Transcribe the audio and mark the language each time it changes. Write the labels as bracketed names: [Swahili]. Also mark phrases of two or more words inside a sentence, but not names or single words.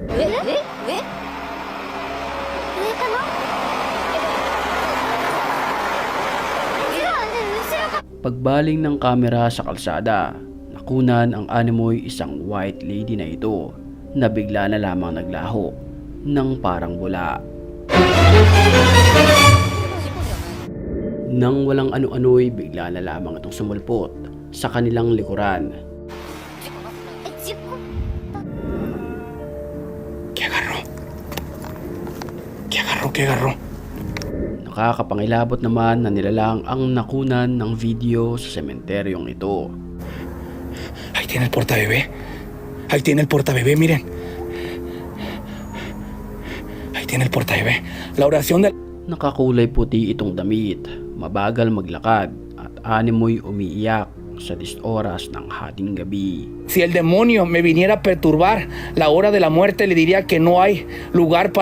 [Filipino] Pagbaling ng kamera sa kalsada, nakunan ang animoy isang [English] white lady [Filipino] na ito na bigla na lamang naglaho ng parang bula. Nang walang ano-ano'y bigla na lamang itong sumulpot sa kanilang likuran. [Spanish] ¿Qué agarró? [Filipino] Nakakapangilabot naman na nilalang ang nakunan ng video sa sementeryong ito. [Spanish] Ahí tiene el portabebé. Ahí tiene el portabebé, miren. Ahí tiene el portabebé. La oración del... [Filipino] Nakakulay puti itong damit, mabagal maglakad at animoy umiiyak sa 10 oras ng hating gabi. [Spanish] Si el demonio me viniera a perturbar la hora de la muerte, le diría que no hay lugar para...